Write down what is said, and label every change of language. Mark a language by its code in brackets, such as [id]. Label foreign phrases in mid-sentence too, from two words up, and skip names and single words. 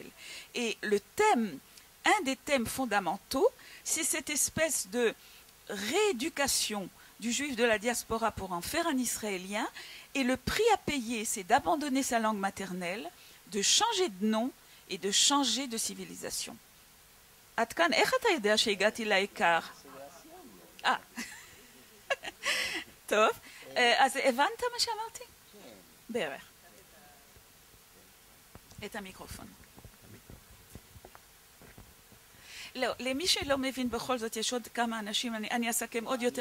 [fr] Et le thème, un des thèmes fondamentaux, c'est cette espèce de rééducation du juif de la diaspora pour en faire un Israélien et le prix à payer, c'est d'abandonner sa langue maternelle, de changer de nom et de changer de civilisation. [he] Atkan, איך אתה יודע שהגעתי לעיקר? טוב, אז הבנת מה שאמרתי? כן. בערך. את המיקרופון. לא, למי שלא מבין בכל זאת, יש עוד כמה אנשים, אני אסכם עוד יותר.